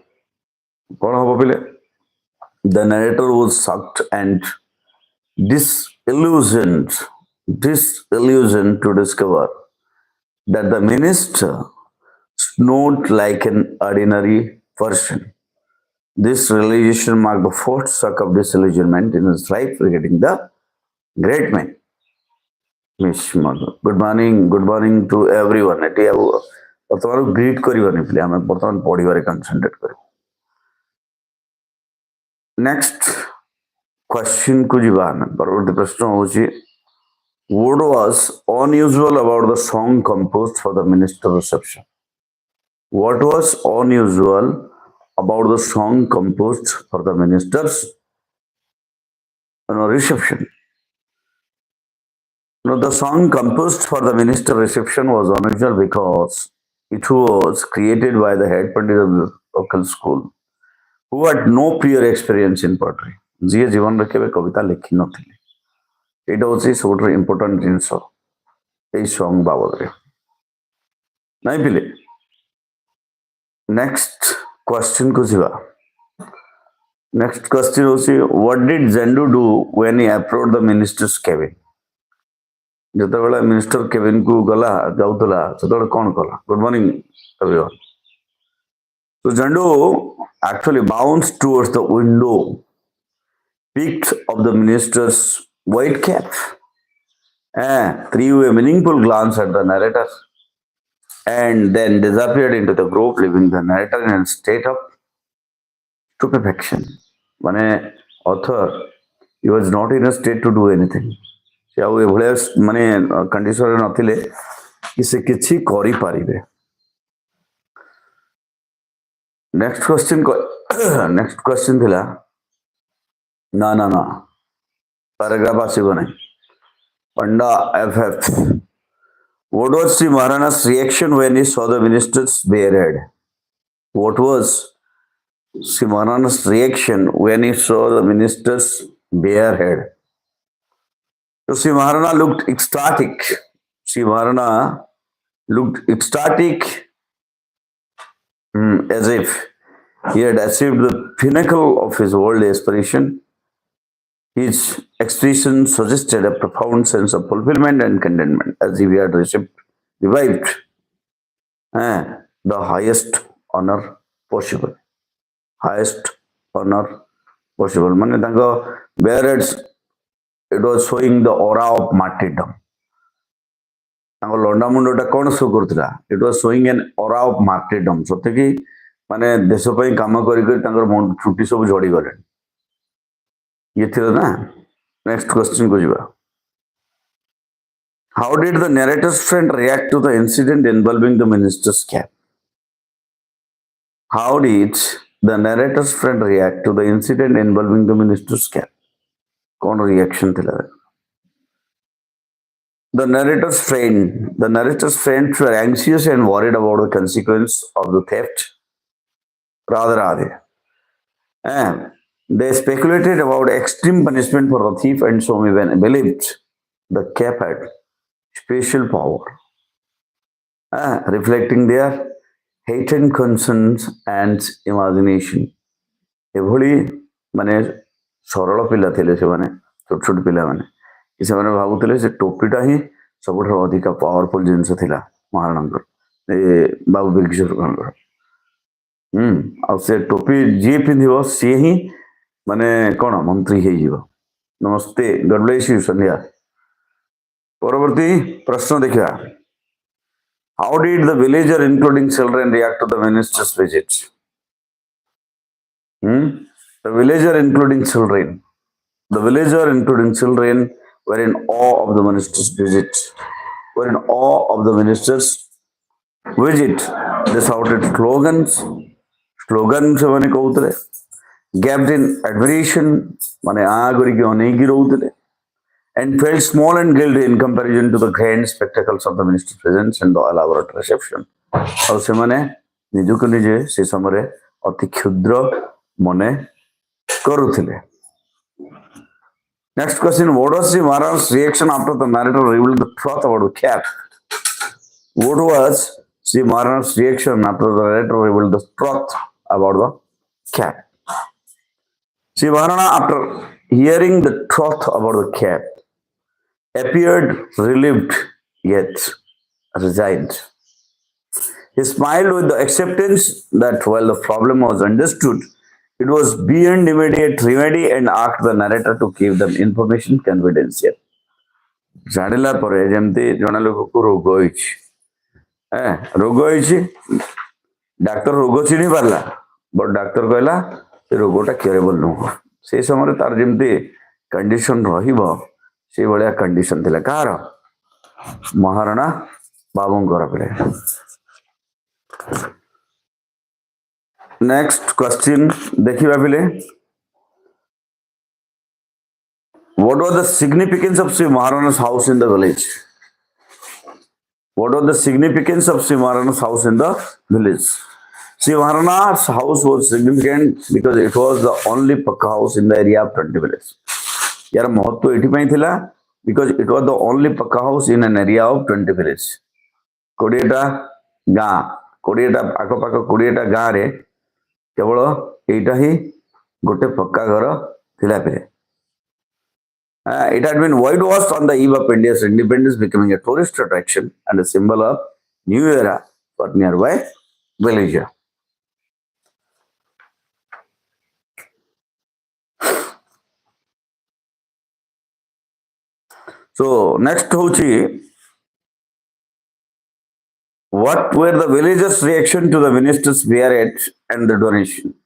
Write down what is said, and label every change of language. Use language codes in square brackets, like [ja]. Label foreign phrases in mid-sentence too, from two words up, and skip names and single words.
[en] The narrator was shocked and disillusioned to discover that the minister snored like an ordinary person. This realization marked the first shock of disillusionment in his life regarding the great man. Good morning to everyone. [or] ବର୍ତ୍ତମାନ ଗ୍ରିଟ୍ କରିବାନି ପିଲେ, ଆମେ ବର୍ତ୍ତମାନ ପଢ଼ିବାରେ କନସେନ୍ଟ୍ରେଟ୍ କରିବୁ। [en] next question [or] କୁ ଯିବା ଆମେ। ପରବର୍ତ୍ତୀ ପ୍ରଶ୍ନ ହେଉଛି [en] what was unusual about the song composed for the minister reception? What was unusual about the song composed for the minister's reception? The song composed for the minister reception was unusual because it was created by the head pandit of the local school who had no prior experience in poetry. [or] ଯିଏ ଜୀବନରେ କେବେ କବିତା ଲେଖି ନଥିଲେ। ଏଇଟା ହେଉଛି ସବୁଠାରୁ ଇମ୍ପୋର୍ଟାଣ୍ଟ ଜିନିଷ ଏଇ ସଙ୍ଗ ବାବଦରେ, ନାଇଁ ପିଲେ। [en] next question [or] କୁ ଯିବା। [en] next question ହେଉଛି what did Zandu do when he approached the minister's cabin? [or] ଯେତେବେଳେ [en] minister cabin [or] କୁ ଯାଉଥିଲା ସେତେବେଳେ କ'ଣ କଲା? [en] good morning everyone. So Zandu actually bounced towards the window, picked up the minister's white cap, and threw a meaningful glance at the narrator, and then disappeared into the grove, leaving the narrator in a state of stupefaction. ମାନେ author, he was not in a state to do anything. [or] ସେ ଆଉ ଏଭଳିଆ ମାନେ କଣ୍ଡିସନରେ ନଥିଲେ କି ସେ କିଛି କରିପାରିବେ। [en] next question [or] ଥିଲା ନା ପାରାଗ୍ରାଫ ଆସିବ ନାହିଁ। [en] ପଣ୍ଡା FF, what was Sri Maharana's reaction when he saw the minister's bare head? What was Sri Maharana's reaction when he saw the minister's bare head? So Sri Maharana looked ecstatic. As if he had achieved the pinnacle of his world aspiration. His expression suggested a profound sense of fulfillment and contentment, as if he had revived the highest honor possible. [or] ମାନେ ତାଙ୍କ [en] bare heads, it was showing the aura of martyrdom. [or] ତାଙ୍କ ଲଣ୍ଡା ମୁଣ୍ଡଟା କ'ଣ ଶୋ କରୁଥିଲା? [en] It was showing an aura of martyrdom. [or] ସତେକି ମାନେ ଦେଶ ପାଇଁ କାମ କରି କରି ତାଙ୍କର ଚୁଟି ସବୁ ଝଡ଼ିଗଲେଣି। ଇଏ ଥିଲା ନା। [en] next question [or] କୁ ଯିବା। [en] How did the narrator's friend react to the incident involving the minister's cap? How did the narrator's friend react to the incident involving the minister's cap? [or] कौन reaction थिला? [en] The narrator's friends were anxious and worried about the consequence of the theft. Rather are they? And they speculated about extreme punishment for the thief, and so even believed the cap had special power, reflecting their heightened concerns and imagination. [or] ଏଭଳି ମାନେ ସରଳ ପିଲା ଥିଲେ ସେମାନେ, ଛୋଟ ଛୋଟ ପିଲାମାନେ କି ସେମାନେ ଭାବୁଥିଲେ ସେ ଟୋପିଟା ହିଁ ସବୁଠାରୁ ଅଧିକ ପାୱାରଫୁଲ ଜିନିଷ ଥିଲା ମହାରାଣାଙ୍କର, ଏ ବାବୁ ବିରକିଶୋରଙ୍କର। ଆଉ ସେ ଟୋପି ଯିଏ ପିନ୍ଧିବ ସିଏ ହିଁ ମାନେ କଣ ମନ୍ତ୍ରୀ ହେଇଯିବ। ନମସ୍ତେ, [en] God bless you [or] ସନ୍ଧ୍ୟା। ପରବର୍ତ୍ତୀ ପ୍ରଶ୍ନ ଦେଖିବା। [en] How did the villager including children react to the minister's visit? The villager including children were in awe of the minister's visit. They shouted slogans [or] ସେମାନେ କହୁଥିଲେ, [en] gaped in admiration [or] ମାନେ ଆ କରିକି ଅନେଇକି ରହୁଥିଲେ, [en] and felt small and guilty in comparison to the grand spectacles of the minister's presence and the elaborate reception. [or] ଆଉ ସେମାନେ ନିଜକୁ ନିଜେ ସେ ସମୟରେ ଅତି କ୍ଷୁଦ୍ର ମନେ କରୁଥିଲେ। [en] Next question, what was the Maharaj's reaction after the narrator revealed the truth about the cap? What was the Maharaj's reaction after the narrator revealed the truth about the cap? Sri Maharana, after hearing the truth about the cap, appeared relieved yet resigned. He smiled with the acceptance that while the problem was understood, it was beyond immediate remedy, and asked the narrator to give them information confidential. [or] ଜାଣିଲା ପରେ ଯେମିତି ଜଣେ ଲୋକକୁ ରୋଗ ହେଇଛି, ଡାକ୍ତର ରୋଗ ଚିହ୍ନି ପାରିଲା, ବଟ ଡାକ୍ତର କହିଲା ସେ ରୋଗଟା କ୍ୟୁରେବଲ ନୁହଁ। ସେଇ ସମୟରେ ତାର ଯେମିତି କଣ୍ଡିସନ ରହିବ ସେଇଭଳିଆ କଣ୍ଡିସନ ଥିଲା। କାହାର? ମହାରାଣା ବାବୁଙ୍କର ପିଲେ। [en] next question [or] ଦେଖିବା ପିଲେ। [en] What was the significance of Sri Maharana's house in the village? What was the significance of Sri Maharana's house in the village? Sri Maharana's house was significant because it was the only pakka house in the area of 20 villages. [or] ଯାର ମହତ୍ୱ ଏଠିପାଇଁ ଥିଲା [en] because it was the only pakka house in an area of 20 villages. [or] 20ଟା ଗାଁ, 20ଟା ଆଖପାଖ 20ଟା ଗାଁ ରେ କେବଳ ଏଟା ହି ଗୋଟେ ପକ୍କା ଘର ଥିଲା ପେ। [en] It had been whitewashed on the eve of India's independence, becoming a tourist attraction and a symbol of new era for nearby villages. So next hochi, what were the villagers' reaction to the minister's beret and the donation?